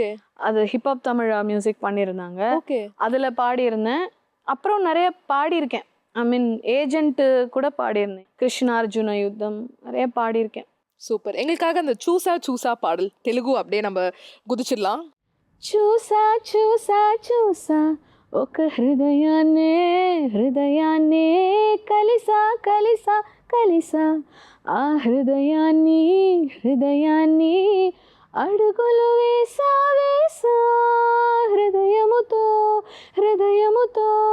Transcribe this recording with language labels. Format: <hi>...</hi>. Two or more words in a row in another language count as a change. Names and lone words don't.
<ta>அது ஹிப்ஹாப் தமிழ் மியூசிக் பண்ணியிருந்தாங்க. ஓகே. அதில் பாடியிருந்தேன். அப்புறம் நிறைய பாடியிருக்கேன்.</ta> <en>I mean</en> <ta>ஏஜென்ட்டு கூட பாடியிருந்தேன். கிருஷ்ணார்ஜுன யுத்தம் நிறைய பாடியிருக்கேன். சூப்பர். எங்களுக்காக அந்த சூசா சூசா பாடல் தெலுங்கு அப்படியே நம்ம குதிச்சிடலாம்.</ta> <te>చూసా చూసా చూసా ఒక హృదయాన్నే హృదయాన్నే కలిసా కలిసా కలిసా ఆ హృదయాన్ని హృదయాన్ని అడుగులు వేసా వేసా హృదయముతో హృదయముతో</te>